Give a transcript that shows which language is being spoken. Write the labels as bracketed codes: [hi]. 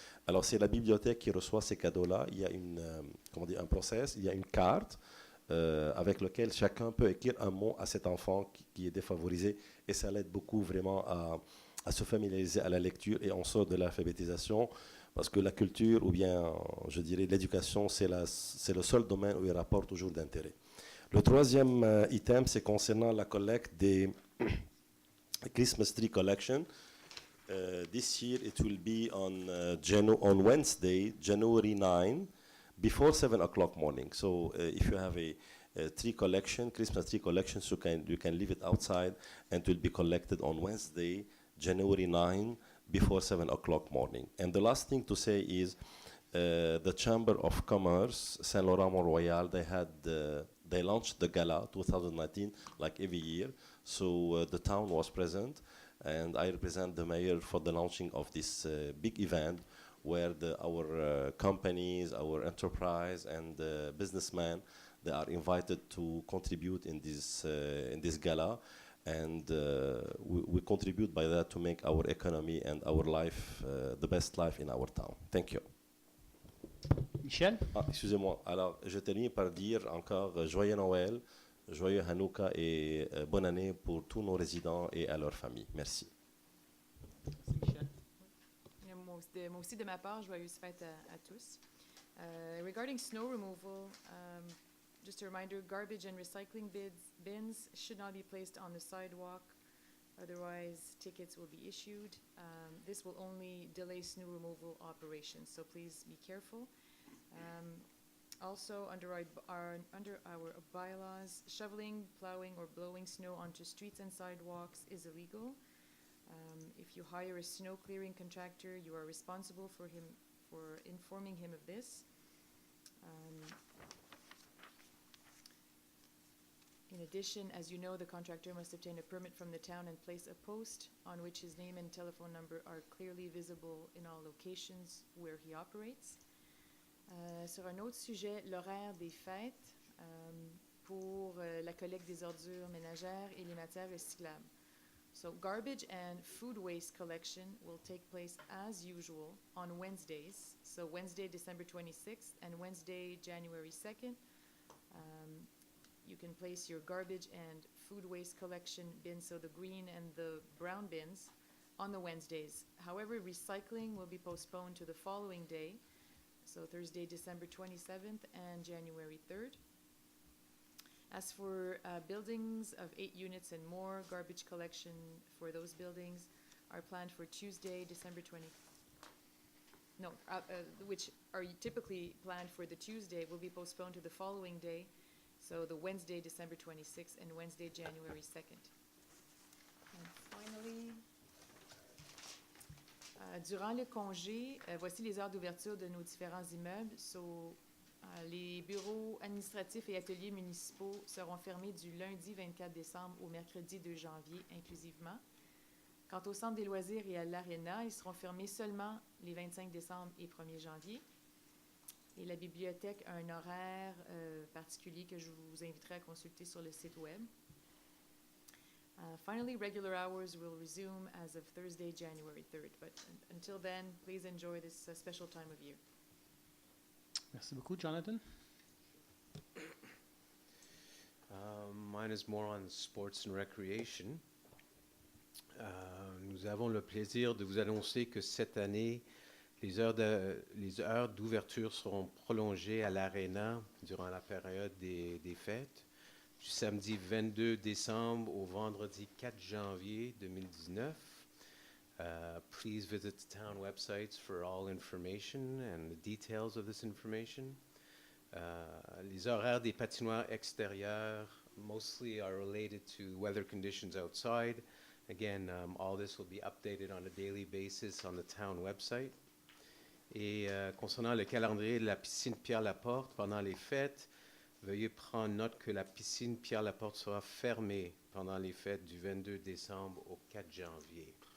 [fr] Alors c'est la bibliothèque qui reçoit ces cadeaux-là. Il y a un process, il y a une carte avec laquelle chacun peut écrire un mot à cet enfant qui est défavorisé, et ça l'aide beaucoup vraiment à se familiariser à la lecture, et on sort de l'alphabétisation. Parce que la culture, ou bien, je dirais, l'éducation, c'est le seul domaine où il rapporte toujours d'intérêt. Le troisième item, c'est concernant la collecte des Christmas Tree Collection. [en] This year, it will be on Wednesday, January 9, before 7 o'clock morning. So if you have a tree collection, Christmas tree collection, so you can leave it outside, and it will be collected on Wednesday, January 9, before 7 o'clock morning. And the last thing to say is the Chamber of Commerce, Saint Laurent Mont-royal, they launched the gala 2019 like every year. So the town was present, and I represent the mayor for the launching of this big event where our companies, our enterprise, and businessmen, they are invited to contribute in this gala. And we contribute by that to make our economy and our life the best life in our town. Thank you. Michel? [fr] Excusez-moi. Alors, je termine par dire encore joyeux Noël, joyeux Hanouka et bonne année pour tous nos résidents et à leurs familles. Merci. Merci, Michel. Moi aussi, de ma part, joyeuses fêtes à tous. [en] Regarding snow removal, just a reminder, garbage and recycling bins should not be placed on the sidewalk, otherwise tickets will be issued. This will only delay snow removal operations, so please be careful. Also, under our bylaws, shoveling, plowing, or blowing snow onto streets and sidewalks is illegal. If you hire a snow clearing contractor, you are responsible for informing him of this. In addition, as you know, the contractor must obtain a permit from the town and place a post on which his name and telephone number are clearly visible in all locations where he operates. [fr] Sur un autre sujet, l'horaire des fêtes pour la collecte des ordures ménagères et les matières recyclables. [en] So garbage and food waste collection will take place as usual on Wednesdays. So Wednesday, December 26th and Wednesday, January 2nd. You can place your garbage and food waste collection bins, so the green and the brown bins, on the Wednesdays. However, recycling will be postponed to the following day, so Thursday, December 27th and January 3rd. As for buildings of 8 units and more, garbage collection for those buildings are planned for Tuesday, December 20th. No, which are typically planned for the Tuesday, will be postponed to the following day, so the Wednesday, December 26th and Wednesday, January 2nd. And finally, [fr] durant le congé, voici les heures d'ouverture de nos différents immeubles. So, les bureaux administratifs et ateliers municipaux seront fermés du lundi 24 décembre au mercredi 2 janvier inclusivement. Quant au centre des loisirs et à l'aréna, ils seront fermés seulement les 25 décembre et 1er janvier. Et la bibliothèque a un horaire particulier que je vous inviterai à consulter sur le site web. [en] Finally, regular hours will resume as of Thursday, January 3rd. But until then, please enjoy this special time of year. [fr] Merci beaucoup, Jonathan. [en] Mine is more on sports and recreation. [fr] Nous avons le plaisir de vous annoncer que cette année, les heures d'ouverture seront prolongées à l'Arena durant la période des fêtes, du samedi 22 décembre au vendredi 4 janvier 2019. [en] Please visit the town websites for all information and the details of this information. [fr] Les horaires des patinoires extérieures [en] mostly are related to weather conditions outside. Again, all this will be updated on a daily basis on the town website. [fr] Et concernant le calendrier de la piscine Pierre-Laporte pendant les fêtes, veuillez prendre note que la piscine Pierre-Laporte sera fermée pendant les fêtes du 22 décembre au 4 janvier.